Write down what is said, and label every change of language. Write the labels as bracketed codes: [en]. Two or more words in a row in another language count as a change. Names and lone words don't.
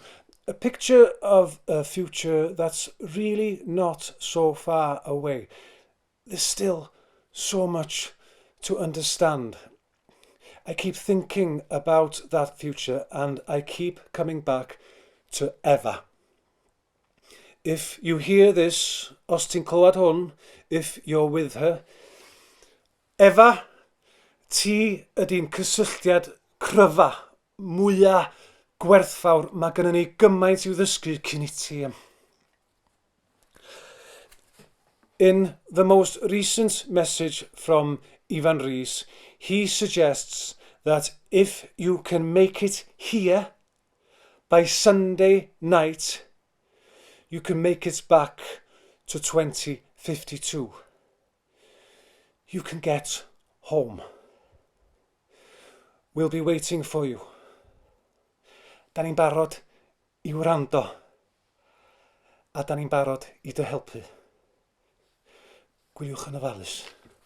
[en] A picture of a future that's really not so far away. There's still so much to understand. I keep thinking about that future and I keep coming back to Eva. If you hear this, [cy] os ti'n clywed hwn, [en] if you're with her, Eva, [cy] ti ydy'n cysylltiad cryfa, mwyaf gwerthfawr, mae gennym ni gymaint i'w ddysgu cyn i ti. [en] In the most recent message from Ivan Rees, he suggests that if you can make it here by Sunday night, you can make it back to 2052. You can get home. We'll be waiting for you. [cy] Da ni'n barod I wrando. A da ni'n barod I dy helpu. Gwyliwch yn ofalus.